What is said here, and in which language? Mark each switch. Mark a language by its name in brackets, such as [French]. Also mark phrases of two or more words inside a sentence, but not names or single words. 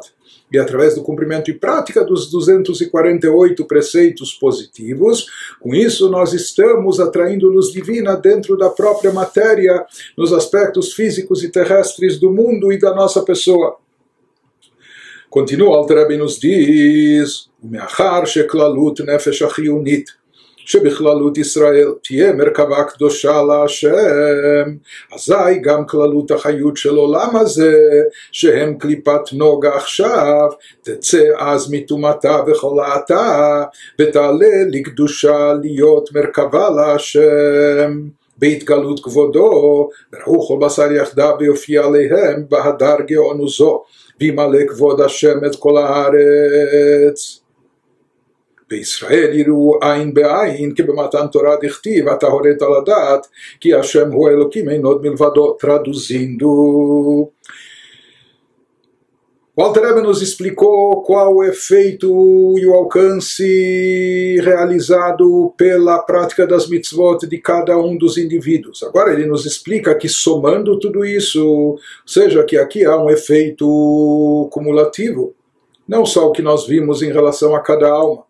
[Portuguese] E através do cumprimento e prática dos 248 preceitos positivos, com isso nós estamos atraindo luz divina dentro da própria matéria, nos aspectos físicos e terrestres do mundo e da nossa pessoa. Continua, o Alter Rebbe nos diz: [Hebrew] "מאחר שכללות נפש החיונית שבכללות ישראל תהיה מרכבה קדושה להשם, אזי גם כללות החיות של עולם הזה, שהם קליפת נוגה עכשיו, תצא אז מטומאתה וחולתה, ותעלה לקדושה להיות מרכבה להשם. בהתגלות כבודו, וראו כל בשר יחדיו ויופיע עליהם, בהדר גאונו זו, וימלא כבוד השם את כל הארץ. בישראל יראו עין בעין, כי במתן תורה דכתיב, אתה הורית לדעת, כי השם הוא אלוקים, אין עוד מלבדו. [Portuguese] Traduzindo, o Alter Rebbe nos explicou qual o efeito e o alcance realizado pela prática das mitzvot de cada um dos indivíduos. Agora ele nos explica que, somando tudo isso, ou seja, que aqui há um efeito cumulativo, não só o que nós vimos em relação a cada alma.